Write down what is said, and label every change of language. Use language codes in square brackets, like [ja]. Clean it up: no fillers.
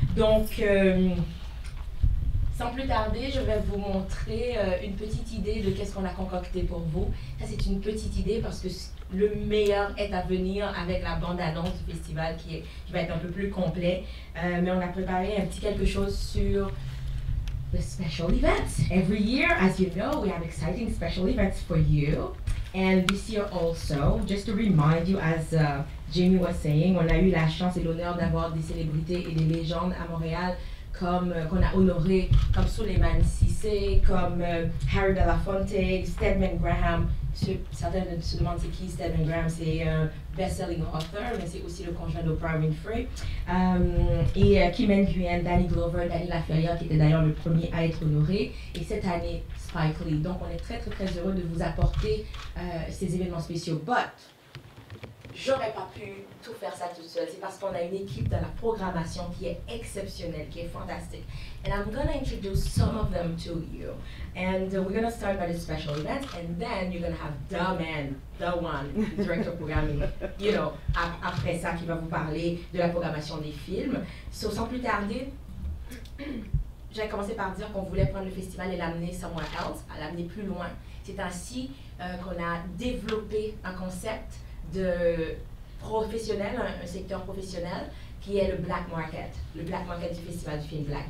[fr] Donc, sans plus tarder, je vais vous montrer une petite idée de qu'est-ce qu'on a concocté pour vous. Ça, c'est une petite idée parce que le meilleur est à venir avec la bande-annonce du festival qui va être un peu plus complet. Mais on a préparé un petit quelque chose sur [en] the special events. Every year, as you know, we have exciting special events for you. And this year also, just to remind you, as Jamie was saying, [fr] on a eu la chance et l'honneur d'avoir des célébrités et des légendes à Montréal comme qu'on a honoré, comme Suleiman Cissé, comme Harry Belafonte, Stedman Graham. Certains se demandent c'est qui Stedman Graham, c'est un [en] best-selling author, [fr] mais c'est aussi le conjoint d'Oprah Winfrey. Et Kim Nguyen, Danny Glover, Danny Laferrière, qui était d'ailleurs le premier à être honoré. Et cette année, Spike Lee. Donc on est très très très heureux de vous apporter ces événements spéciaux. But j'aurais pas pu tout faire ça toute seule. C'est parce qu'on a une équipe dans la programmation qui est exceptionnelle, qui est fantastique. [en] And I'm going to introduce some of them to you. And we're going to start by the special events, and then you're going to have the man, the one, the director of programming, you know, [fr] après ça, qui va vous parler de la programmation des films. So, sans plus tarder, j'ai commencé par dire qu'on voulait prendre le festival et l'amener [en] somewhere else, [fr] à l'amener plus loin. C'est ainsi qu'on a développé un concept de professionnel, un secteur professionnel, qui est le Black Market du festival du film Black.